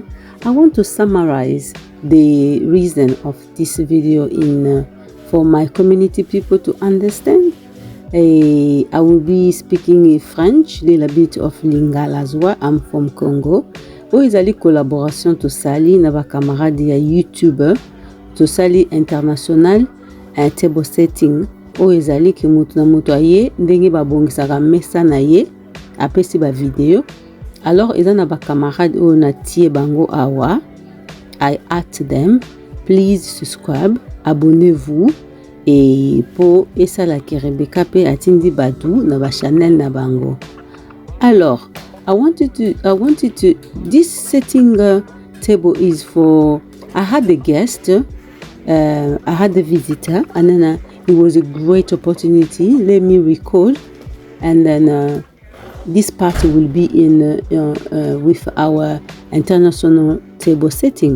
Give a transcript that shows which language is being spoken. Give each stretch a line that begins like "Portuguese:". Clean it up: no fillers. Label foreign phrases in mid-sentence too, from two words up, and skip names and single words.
English: I want to summarize the reason of this video for my community people to understand. I will be speaking in French, a little bit of Lingala as well. I'm from Congo.
Lingala: Ezali collaboration to sali na ba camarade ya YouTuber to sali
English: international table setting.
Lingala: Ezali ki mutu na mutu aye ndenge babongisaka mesa na ye apesi ba video. Alors eza na ba camarade o na tie bango awa.
English: I ask them, please subscribe,
French: abonnez-vous et pour
Lingala: esala ki Rebecca pe atindi badu na ba channel na bango.
English: Alors I wanted to this setting table is for, I had a guest, I had a visitor, and then it was a great opportunity. Let me recall, and then this party will be in with our international table setting.